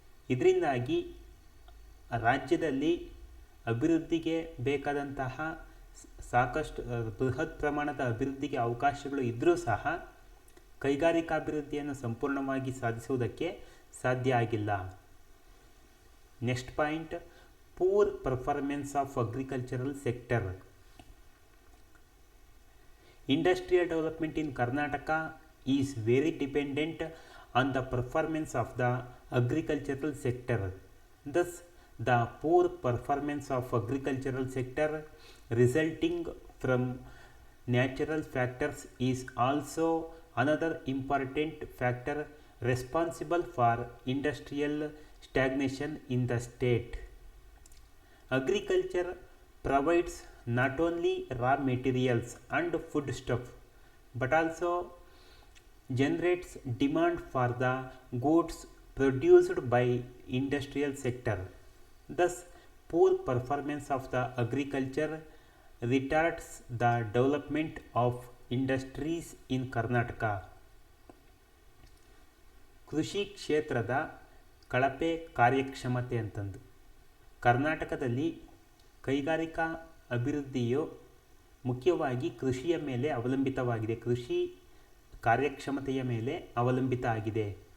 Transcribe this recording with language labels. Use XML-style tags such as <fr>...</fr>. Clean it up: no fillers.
<kn>ಇದರಿಂದಾಗಿ ರಾಜ್ಯದಲ್ಲಿ ಅಭಿವೃದ್ಧಿಗೆ ಬೇಕಾದಂತಹ ಸಾಕಷ್ಟು ಬೃಹತ್ ಪ್ರಮಾಣದ ಅಭಿವೃದ್ಧಿಗೆ ಅವಕಾಶಗಳು ಇದ್ದರೂ ಸಹ ಕೈಗಾರಿಕಾಭಿವೃದ್ಧಿಯನ್ನು ಸಂಪೂರ್ಣವಾಗಿ ಸಾಧಿಸುವುದಕ್ಕೆ ಸಾಧ್ಯ ಆಗಿಲ್ಲ.</kn> <en>Next point, poor performance of agricultural sector. Industrial development in Karnataka is very dependent on the performance of the agricultural sector. Thus, the poor performance of agricultural sector resulting from natural factors is also another important factor responsible for industrial stagnation in the state. Agriculture provides not only raw materials and foodstuff but also generates demand for the goods produced by industrial sector. Thus, poor performance of the agriculture retards the development of industries in Karnataka.</en> <kn>ಕೃಷಿ ಕ್ಷೇತ್ರದ ಕಳಪೆ ಕಾರ್ಯಕ್ಷಮತೆ ಅಂತಂದು ಕರ್ನಾಟಕದಲ್ಲಿ ಕೈಗಾರಿಕಾ ಅಭಿವೃದ್ಧಿಯು ಮುಖ್ಯವಾಗಿ ಕೃಷಿಯ ಮೇಲೆ ಅವಲಂಬಿತವಾಗಿದೆ. ಕೃಷಿ ಕಾರ್ಯಕ್ಷಮತೆಯ ಮೇಲೆ ಅವಲಂಬಿತ ಆಗಿದೆ.</kn>